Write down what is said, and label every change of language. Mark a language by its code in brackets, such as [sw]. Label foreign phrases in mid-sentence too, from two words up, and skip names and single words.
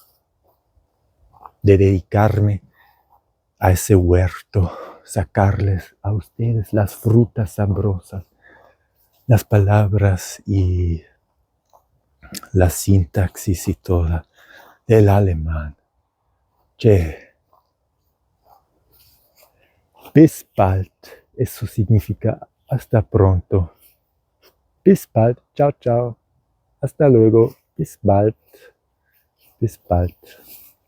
[es] de dedicarme a ese huerto, sacarles a ustedes las frutas sabrosas, las palabras y la sintaxis y toda del alemán. [de] Che, bis bald, [es] eso significa hasta pronto. [de] Bis bald, [es] chao, chao, hasta luego, [de] bis bald, bis bald.